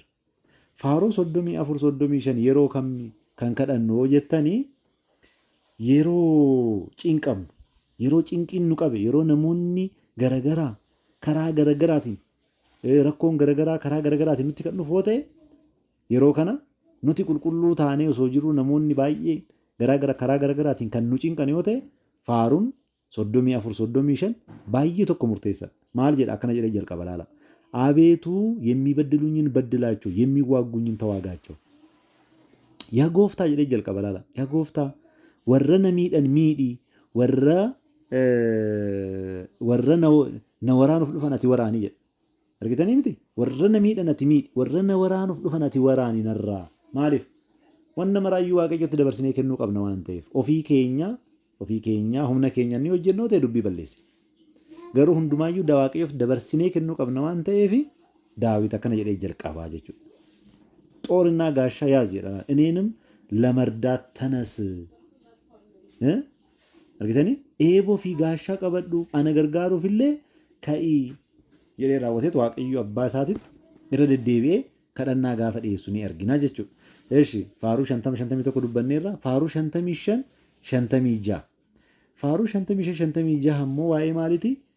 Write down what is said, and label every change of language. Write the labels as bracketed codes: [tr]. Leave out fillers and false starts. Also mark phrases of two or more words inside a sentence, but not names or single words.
[om] Faaruu 34 yeroo kan kadhannu jettanii yeroo cinqamnu yeroo cinqiin nu qabe yeroo namoonni garagaraa karaa garagaraatiin rakkoon garagaraa karaa garagaraatiin nutti kan dhufu yoo ta'e yeroo kana nuti qulqulluu taanee osoo jirru namoonni baay'ee karaa garagaraatiin kan nu cinqan yoo ta'e faaruun 34 baay'ee tokko murteessa. Maal jedha akkana jedhee jalqaba laala. [am] አቤቱ የሚበድሉኝን በድላቸው የሚዋጉኝን ተዋጋቸው። [om] Yaa Gooftaa jedhee jalqaba laala. Yaa Gooftaa warra na miidhan miidhi warra na waraanuuf dhufan ati waraanii jedha. Argitanii miti? Warra na miidhan ati miidhi warra na waraanuuf dhufan ati waraanii narraa. Maaliif? Wanna maraayyuu waaqayyotti dabarsinee kennuu qabna waan ta'eef ofii keenya humna keenya ni hojjennoo ta'e dubbii balleessi. Garuu hundumaayyuu waaqayyoof dabarsinee kennuu qabna waan ta'eef daawit akkana jedhee jalqabaa jechuudha. [am] ጦርና ጋሻ ያዝ ይላል እኔንም ለመርዳት ተነስ [om] argitanii eeboo fi gaashaa qabadhu ana gargaaruufillee ka'ii jedhee raawwateet waaqayyo abbaa isaatiif irra deddeebi'ee kadhannaa gaafa dhiyeessu ni argina jechuudha. Eeshi faaruu 51 dubbanneerra faaruu 56 faaruu 56 ammoo waa'ee maaliiti?